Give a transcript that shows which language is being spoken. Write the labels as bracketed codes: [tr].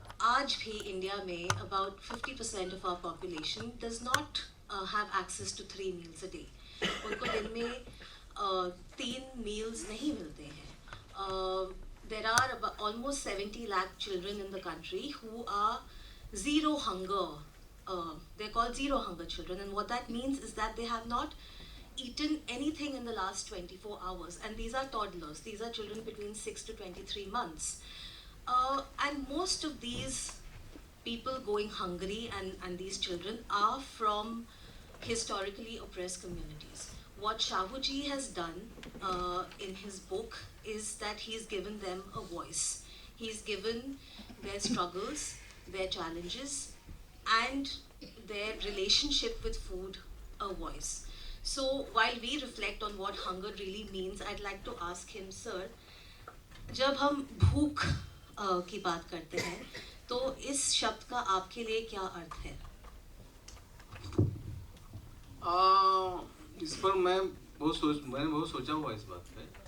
[hi] आज भी इंडिया में [en] about 50% of our population does not have access to 3 meals a day. [hi] उनको दिन में 3 meals नहीं मिलते हैं. [en] There are about almost 70 lakh children in the country who are zero hunger. They're called zero hunger children, and what that means is that they have not eaten anything in the last 24 hours, and these are toddlers. These are children between 6 to 23 months. And most of these people going hungry and these children are from historically oppressed communities. What Shahuji has done in his book is that he's given them a voice. He's given their struggles, their challenges, and their relationship with food a voice. So while we reflect on what hunger really means, I'd like to ask him, sir, [hi] जब हम भूख की बात करते हैं तो इस शब्द का आपके लिए क्या अर्थ है? इस पर मैंने बहुत सोचा हुआ इस बात पे.